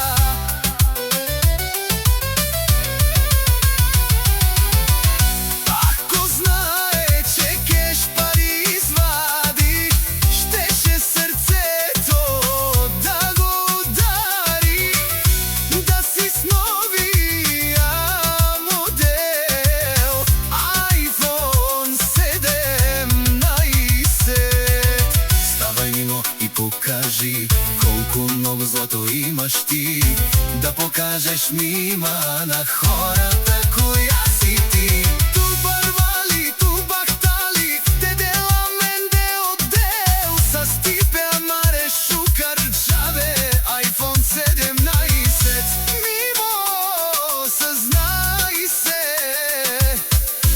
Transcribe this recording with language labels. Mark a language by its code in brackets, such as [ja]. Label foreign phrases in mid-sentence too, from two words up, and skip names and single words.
[bg] Ако знае, че кеш пари извади, щеше сърцето да го удари, да си с новия модел iPhone 17. Ставай Мимо и покажи колко много злато имаш ти, да покажеш Мима на хората која си ти. [rom] Ту барвали, ту бахтали, те дела менде одел, са стипе амаре шукар чаве, [bg] iPhone 17. Мимо, съзнай се,